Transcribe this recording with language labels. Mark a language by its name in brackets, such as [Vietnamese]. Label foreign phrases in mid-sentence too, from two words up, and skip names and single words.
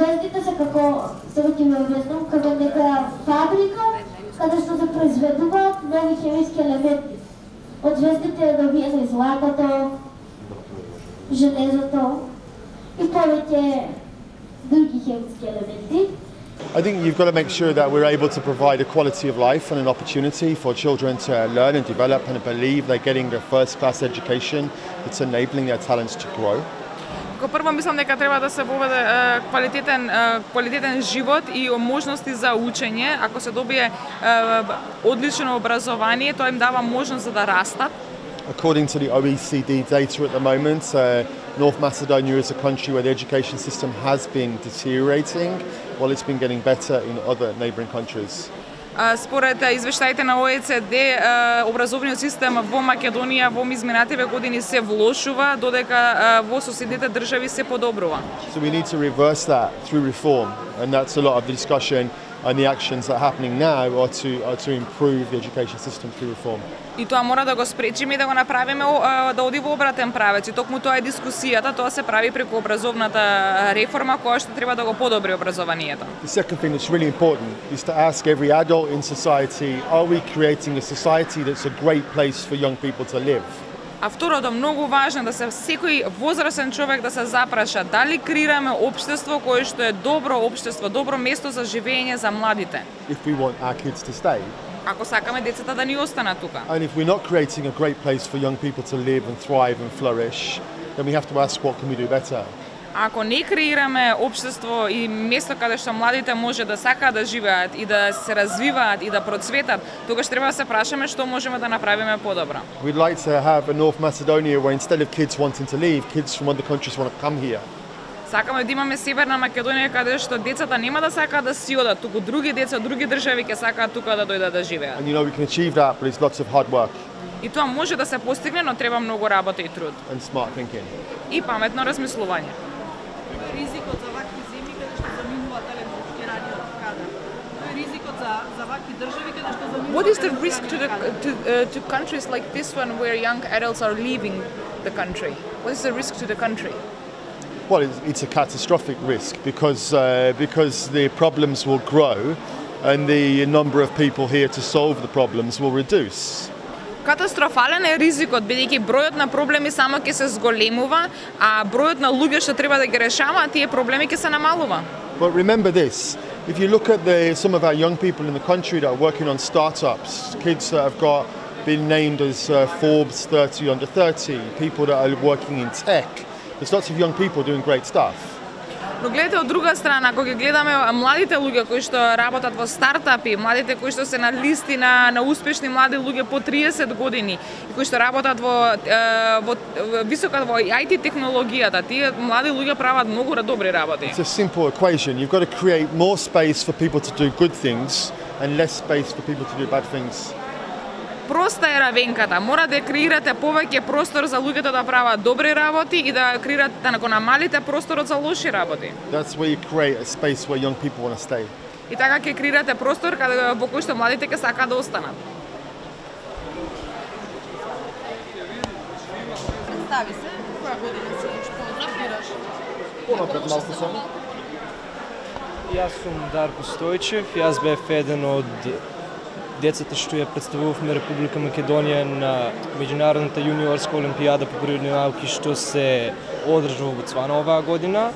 [Macedonian] Звездите се како, сега ќе ме објаснам, како некоја фабрика каде што се произведуваат нови хемиски елементи. од звездите добија златото, железото и повеќе други хемски елементи. [English] I think you've got to make sure that we're able to provide a quality of life and an opportunity for children to learn and develop and believe they're getting their first-class education that's enabling their talents to grow. [Macedonian] Како прво мислам дека треба да се воведе квалитетен живот и можности за учење. Ако се добие одлично образование, тоа им дава можност за да растат. [English] According to the OECD data at the moment, North Macedonia is a country where the education system has been deteriorating, while it's been getting better in other neighbouring countries. [Macedonian] Според извештаите на ОЕЦД, образовниот систем во Македонија во изминативе години се влошува, додека во соседните држави се подобрува. [English] So we need to reverse that through reform, and that's a lot of the discussion and the actions that are happening now are to improve the education system through reform. [Macedonian] И тоа мора да го спречиме и да го направиме да оди во обратен правец. И токму тоа е дискусијата, тоа се прави преку образовната реформа која што треба да го подобри образованието. [English] The second thing that's really important is to ask every adult in society, are we creating a society that's a great place for young people to live? [Macedonian] А второто, многу важно да се секој возрастен човек да се запраша дали креираме општество кое што е добро општество, добро место за живење за младите. [English] If we want our kids to stay. [Macedonian] Ако сакаме децата да ни останат тука. [English] And if we're not creating a great place for young people to live and thrive and flourish, then we have to ask what can we do better. [Macedonian] Ако не креираме општество и место каде што младите може да сакаат да живеат и да се развиваат и да процветат, тогаш треба да се прашаме што можеме да направиме подобро. [English] We'd like to have a North Macedonia where instead of kids wanting to leave, kids from other countries want to come here. [Macedonian] Сакаме да имаме Северна Македонија каде што децата нема да сакаат да си одат, туку други деца од други држави ќе сакаат тука да дојдат да живеат. [English] And you know we can achieve that, but it's lots of hard work. [Macedonian] И тоа може да се постигне, но треба многу работа и труд. [English] And smart thinking. [Macedonian] И паметно размислување. Ризикот за вакви земји каде што заминува телевизиски радио кадар. Тој ризикот за вакви држави каде што заминува. [English] What is the risk to countries like this one where young adults are leaving the country? What is the risk to the country? Well, it's a catastrophic risk because the problems will grow and the number of people here to solve the problems will reduce. [Macedonian] Катастрофален е ризикот, бидејќи бројот на проблеми само ќе се зголемува, а бројот на луѓе што треба да ги решаваат тие проблеми ќе се намалува. [English] But remember this, if you look at some of our young people in the country that are working on startups, kids that have been named as Forbes 30 under 30, people that are working in tech, there's lots of young people doing great stuff. [Macedonian] Но гледате од друга страна, кога ги гледаме младите луѓе кои што работат во стартапи, младите кои што се на листи на успешни млади луѓе по 30 години и кои што работат во висока во IT технологијата, тие млади луѓе прават многу добри работи. [English] It's a simple equation. You've got to create more space for people to do good things and less space for people to do bad things. [Macedonian] Проста е равенката. Мора да креирате повеќе простор за луѓето да прават добри работи и да креирате да го намалите просторот за лоши работи. [English] That's where you create a space where young people want to stay. [Macedonian] И така ќе креирате простор во кој што младите ќе сакаат да останат. Представи се, која година си, што разбираш? Понапред малку само. Јас сум Дарко Стојчев, јас бев еден од децата што ја представувавме Република Македонија на меѓународната јуниорска олимпијада по природни науки што се одржува во Боцвана оваа година.